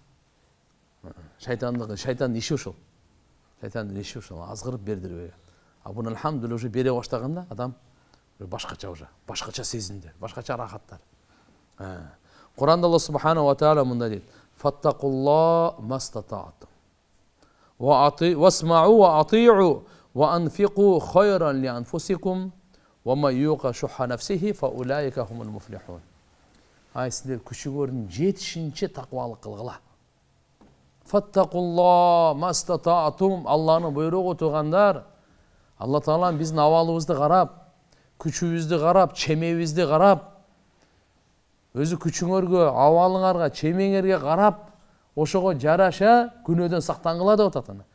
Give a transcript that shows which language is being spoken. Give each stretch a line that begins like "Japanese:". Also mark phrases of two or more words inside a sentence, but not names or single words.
Kyrgyz: Шайтандын иши ушул. Азгырып бердирбеген. Буну алхамдулилlah уже бере баштаганда адам башкача сезимдер, башкача рахаттар. Куранда Алла
Arabic: سبحانه وتعالى
Kyrgyz: мындай дейт:
Arabic: "فاتقوا الله ما استطعتم. واسمعوا وأطيعوا وأنفقوا خيرا لأنفسكم ومن يوق شح نفسه فأولئك هم المفلحون."
Kyrgyz: Сиздер күчүңөрдүн жетишинче таквалык кылгыла.
Arabic: فاتقوا الله ما استطعتم.
Kyrgyz: Алланын буйругу туугандар. Алла Таалам биздин абалыбызды карап, күчүбүздү карап, чемебизди карап, өзү күчүңөргө, абалыңарга, чемеңерге карап, ошого жараша күнөөдөн сактангыла деп атат аны.